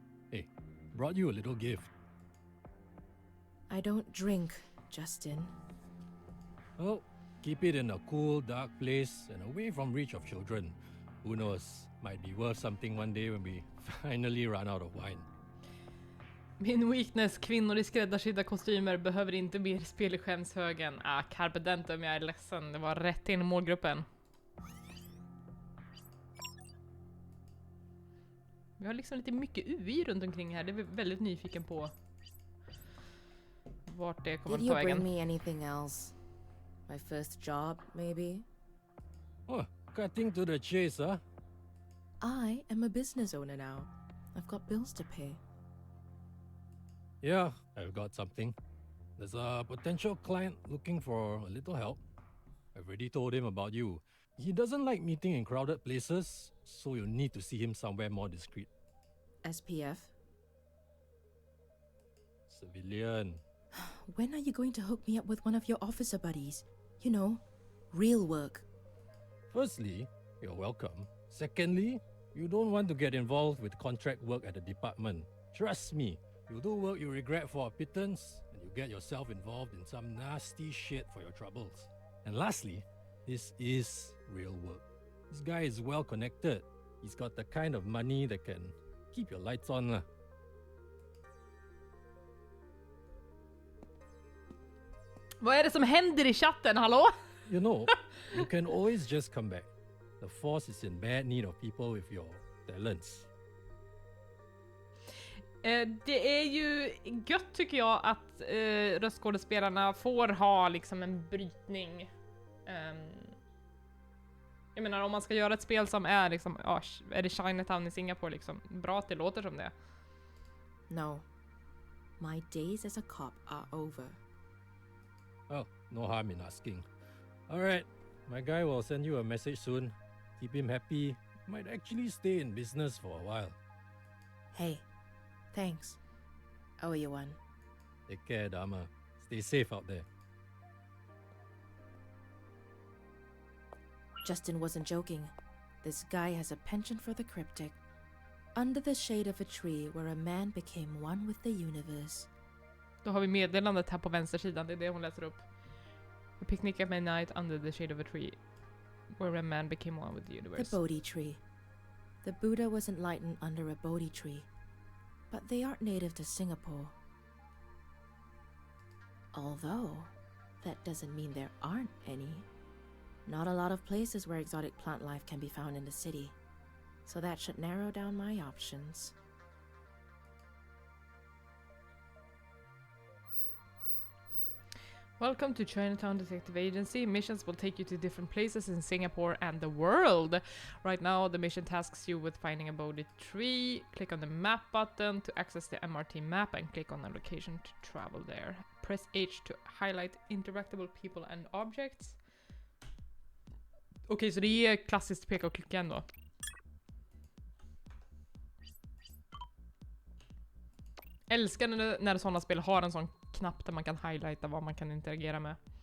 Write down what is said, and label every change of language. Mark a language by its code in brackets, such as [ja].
[en] Hey, brought you a little gift. I don't drink, Justin. Oh, keep it in a cool, dark place and away from reach of children. Who knows, might be worth something one day when we finally run out of wine. [sv] Min weakness, kvinnor i skräddarsydda kostymer, behöver inte mer spel i skämshögen. Carpe Dentum, jag är ledsen. Det var rätt in i målgruppen. Vi har liksom lite mycket UI runt omkring här. Det är väldigt nyfiken på vart det kommer att ta vägen. [en] Did you bring me anything else? My first job, maybe? Oh, cutting to the chase, huh? I am a business owner now. I've got bills to pay. Yeah, I've got something. There's a potential client looking for a little help. I've already told him about you. He doesn't like meeting in crowded places, so you'll need to see him somewhere more discreet. SPF? Civilian. When are you going to hook me up with one of your officer buddies? You know, real work. Firstly, you're welcome. Secondly, you don't want to get involved with contract work at the department. Trust me, you'll do work you regret for a pittance, and you get yourself involved in some nasty shit for your troubles. And lastly, this is real work. This guy is well connected. He's got the kind of money that can keep your lights on lah. [sv] Vad är det som händer i chatten, hallå? [en] You know, you can always just come back. The force is in bad need of people with your talents. [sv] Det är ju gött tycker jag att röstskådespelarna får ha liksom en brytning. Jag menar om man ska göra ett spel som är liksom, är det Chinatown i Singapore liksom, bra att det låter som det. [en] No. My days as a cop are over. Oh, no harm in asking. Alright, my guy will send you a message soon. Keep him happy. Might actually stay in business for a while. Hey, thanks. I owe you one. Take care, Dama. Stay safe out there. Justin wasn't joking. This guy has a penchant for the cryptic. Under the shade of a tree where a man became one with the universe. [sv] Då har vi meddelandet här på vänstersidan, det är det hon läser upp. [en] A picnic at midnight under the shade of a tree where a man became one with the universe. The Bodhi tree. The Buddha was enlightened under a Bodhi tree. But they aren't native to Singapore. Although, that doesn't mean there aren't any. Not a lot of places where exotic plant life can be found in the city. So that should narrow down my options. Welcome to Chinatown Detective Agency. Missions will take you to different places in Singapore and the world. Right now, the mission tasks you with finding a Bodhi tree. Click on the map button to access the MRT map and click on the location to travel there. Press H to highlight interactable people and objects. [sv] Okej, så det är klassiskt peka och klicka ändå. Älskar när sådana spel har en sån knapp där man kan highlighta vad man kan interagera med.